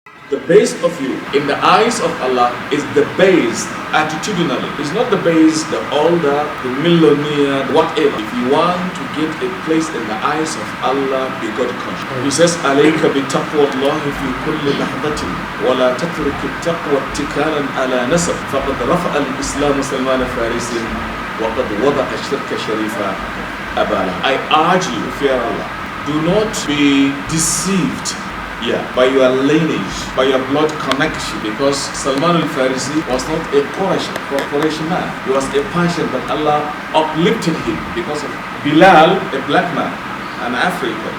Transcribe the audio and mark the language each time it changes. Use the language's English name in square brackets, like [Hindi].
[English] The base of you in the eyes of Allah is the base attitudinally. It's not the base, the older, the millionaire, whatever. If you want to get a place in the eyes of Allah, be God conscious. He says, [Arabic] عليك بتقوى الله في كل لحظة ولا تترك التقوى اتكالا على نسب فقد رفع الإسلام سلمان فارس وقد وضع الشرك شريفا أبالا. [English] I urge you, fear Allah. Do not be deceived by your lineage, by your blood connection, because Salman al-Farisi was not a Quraysh man. He was a Persian, but Allah uplifted him because of Bilal, a black man, an African.